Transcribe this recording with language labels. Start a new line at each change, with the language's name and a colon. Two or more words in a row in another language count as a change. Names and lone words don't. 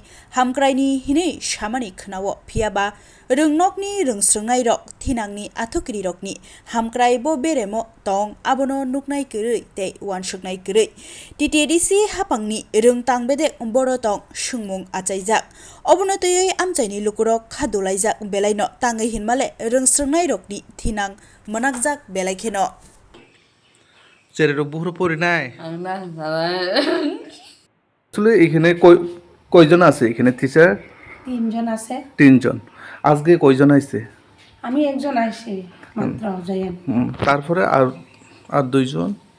Kok Borok: hamkraini hinei samani khnawo phiaba rungnokni rungsrungnai rok thinangni athukri rokni hamkrai bo beremo tong abono nuknai kwrui tei wansuknai kwrui TTDC hapangni rungtangbede boro tong sungmung achaijak obono tei amchaini lukurok khadulaijak belaino tangai hinmale rungsrungnai rokni thinang manakjak belaikheno
Bangla: চেরের বুহুর পড়ি নাই আসলে এখানে কয়জন আছে এখানে টিচার তিনজন আছে তিনজন আজকে কয়জন আইছে আমি একজন আইছি মাত্র যাইয়া তারপরে আর দুইজন